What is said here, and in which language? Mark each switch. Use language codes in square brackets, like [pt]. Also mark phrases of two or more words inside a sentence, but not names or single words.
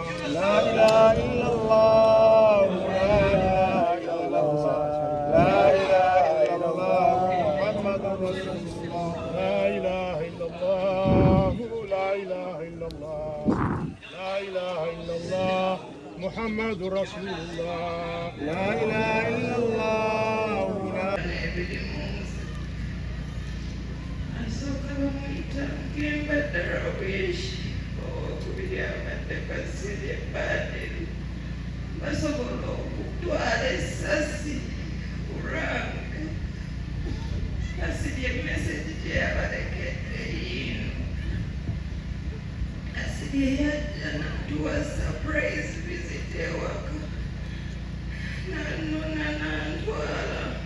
[ar] لا إله إلا الله لا إله إلا الله لا إله إلا الله محمد رسول الله لا إله إلا الله لا إله إلا الله لا إله إلا الله محمد رسول الله لا إله إلا الله لا [lg] Masogolo kutwala esasi kuranga asibye message gyeyabalekede yino asibye yajja natuwa [en] surprise visit [lg] ewaka nanona nantwala